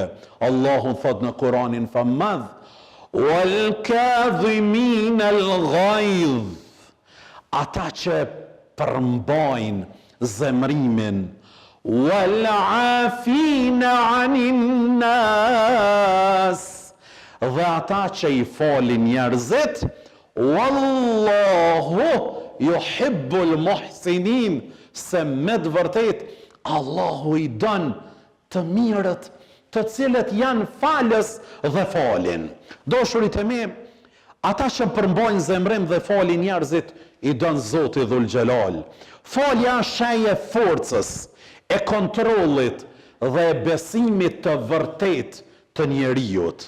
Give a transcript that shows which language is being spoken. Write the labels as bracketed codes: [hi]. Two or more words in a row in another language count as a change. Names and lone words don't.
[sq] Allahu thot në Kur'anin famadh [ar] والكاظمين الغيظ, [sq] ata që përmbajnë zemrimin, [ar] والعافين عن الناس, [sq] dhe ata që i falin njerëzit, [ar] والله يحب المحسنين, [sq] se me të vërtet Allahu i don të mirët, të cilët janë falës dhe falin. Dashurit e mi, ata që përmbajnë zemrim dhe falin njerëzit, i don Zoti [ar] ذو الجلال. [sq] Falja është shenjë e forcës, e kontrollit dhe e besimit të vërtet të njeriut.